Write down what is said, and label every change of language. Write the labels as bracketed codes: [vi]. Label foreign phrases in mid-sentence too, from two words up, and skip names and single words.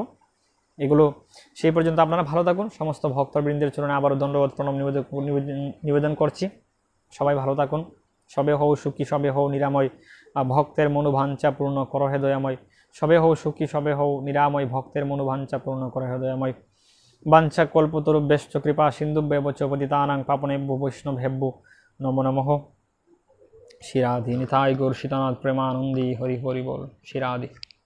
[bn] এগুলো সেই পর্যন্ত আপনারা ভালো থাকুন। সমস্ত ভক্তবৃন্দের চরণে আবারও দণ্ডবোধ প্রণাম নিবেদন করছি। সবাই ভালো থাকুন। সবে হও সুখী, সবে হও নিরাময়, ভক্তের মনোবাঞ্ছা পূর্ণ করো হে দয়াময়। সবে হও সুখী, সবে হও নিরাময়, ভক্তের মনোবাঞ্ছা পূর্ণ করো হে দয়াময়। [sa] বাঞ্ছা কল্পতরুভ্যশ্চ কৃপা সিন্ধুভ্যেব চ পতিতানাং পাবনেভ্যো বৈষ্ণবেভ্যো নমো নমঃ। [bn] শিরাধি নিতাই গৌর সীতানাথ প্রেমানন্দী হরি হরি বল। শিরাধি।